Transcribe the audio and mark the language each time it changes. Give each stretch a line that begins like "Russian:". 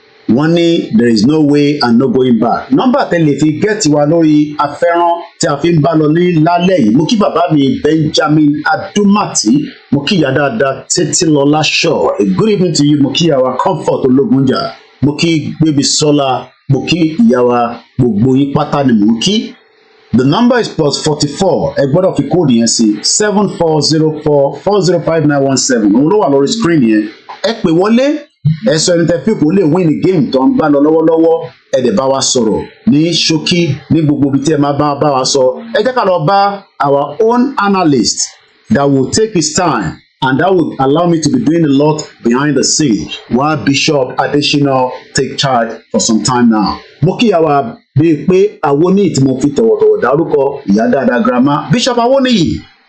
Yoruba: Wọ́n ní
English: there is no way and no going back.
Yoruba: Nọ́mbà tẹ́lẹ̀ fi gẹ́ẹ̀tì wa lórí afẹ́rán tí a fi ń bá lọ ní lálẹ́ yìí. Mo kí bàbá mi Benjamin Adumati, mo kí ìyá dáadáa Títílọlá Shaw.
English: A good evening to you.
Yoruba: Mo kí ìyá wa Comfort Ológunjà. Mo kí Baby Sola. Mo kí ìyá wa gbogbo yín pátá ni mo kí.
English: The number is +44.
Yoruba: Ẹ gbọ́dọ̀ fi kóòdù yẹn sí 7404405917. Òun ló wà lórí screen yẹn. Ẹ pè wọlé. Ẹ sọ ẹni tẹ fíìpù ó lè
English: win the game
Yoruba: tó ń bá lọ lọ́wọ́lọ́wọ́. Ẹ dẹ̀ bá wa sọ̀rọ̀ ní ṣókí ní gbogbo ibi tí ẹ máa bá wa sọ. Ẹ jẹ́ ká lọ bá
English: our own analyst that will take his time and that will allow me to be doing a lot behind the scene while Bishop Adesina take charge for some time now.
Yoruba: Mo kí àwa bíi pé Awoniyi tí mo fi tọ̀wọ̀tọ̀wọ̀ dárúkọ ìyá dáadáa grandma Bishop Awoniyi.